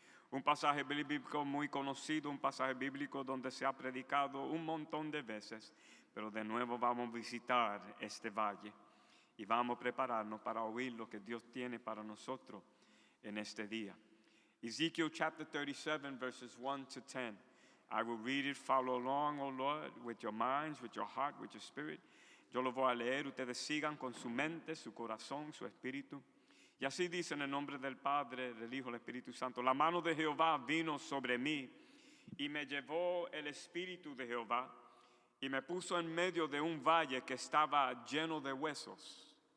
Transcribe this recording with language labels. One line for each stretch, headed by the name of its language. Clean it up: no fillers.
Spanish: Un pasaje bíblico muy conocido, un pasaje bíblico donde se ha predicado un montón de veces, pero de nuevo vamos a visitar este valle y vamos a prepararnos para oír lo que Dios tiene para nosotros en este día.
English: Ezekiel chapter 37, verses 1 to 10. I will read it, follow along, O Lord, with your minds, with your heart, with your spirit.
Spanish: Yo lo voy a leer, ustedes sigan con su mente, su corazón, su espíritu. Y así dice en el nombre del Padre, del Hijo, del Espíritu Santo. La mano de Jehová vino sobre mí y me llevó el Espíritu de Jehová y me puso en medio de un valle que estaba lleno de huesos.